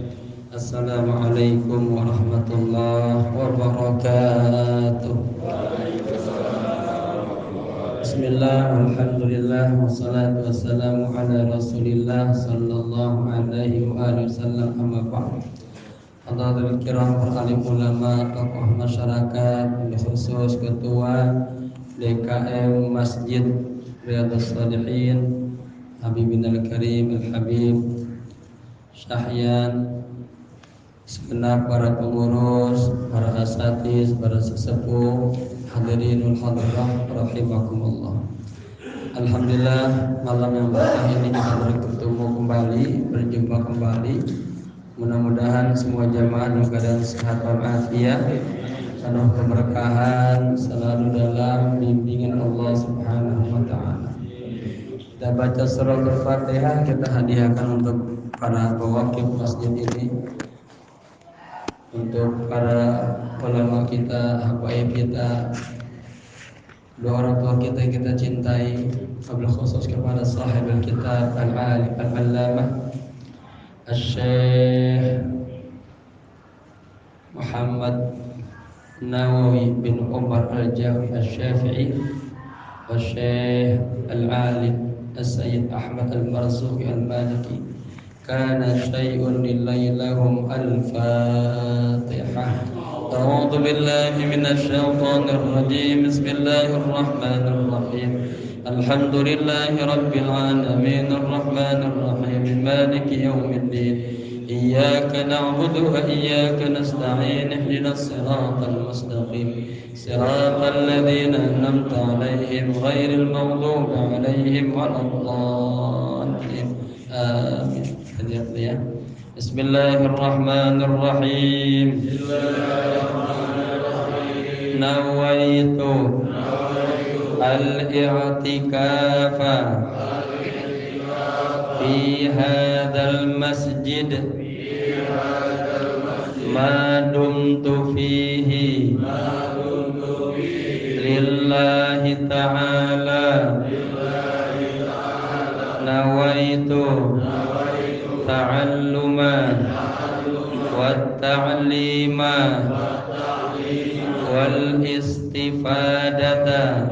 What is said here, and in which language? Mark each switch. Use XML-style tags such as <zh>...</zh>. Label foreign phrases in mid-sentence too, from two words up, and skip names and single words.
<ar>السلام عليكم ورحمة الله وبركاته. بسم الله والحمد لله والصلاة والسلام على رسول الله صلى الله عليه وآله وسلم. أما بعد. حاضرين كرام,</ar> <id>para alim ulama, tokoh masyarakat, khusus ketua DKM Masjid Riyadhus Shalihin Habibin Al-Karim Al-Habib Syahyan, segenap para pengurus, para asatiz, para sesepuh,</id> <ar>الحاضرون الحاضرات رحمكم الله.</ar> <id>Alhamdulillah, malam yang berkah ini kita bertemu kembali, berjumpa kembali. Mudah-mudahan semua jamaah dalam keadaan sehat walafiat, penuh keberkahan, selalu dalam bimbingan Allah</id> <ar>سبحانه وتعالى.</ar> <id>Kita baca surah Al-Fatihah, kita hadiahkan untuk para pewakil masjid ini, untuk para ulama kita, habaib kita, dua orang tua kita yang kita cintai,</id> <ar>وبالخصوص</ar> <id>kepada</id> <ar>صاحب الكتاب العالم العلامة</ar> <id>Syekh Muhammad Nawawi bin Umar Al-Jawi Al-Syafi'i wa Syekh Al-Alim Al-Sayyid Ahmad Al-Marzuqi Al-Maliki.</id> <ar>كان شيء لله لهم الفاتحة. أعوذ بالله من الشيطان الرجيم. بسم الله الرحمن الرحيم. الحمد لله رب العالمين الرحمن الرحيم مالك يوم الدين. إياك نعبد وإياك نستعين اهدنا الصراط المستقيم صراط الذين أنعمت عليهم غير المغضوب عليهم ولا الضالين.</ar> <id>Amin. Ya.</id> <ar>Bismillahirrahmanirrahim. نويت الاعتكاف في هذا المسجد ما دمت فيه لله تعالى. نويت التعلم والتعليم والاستفادة</ar>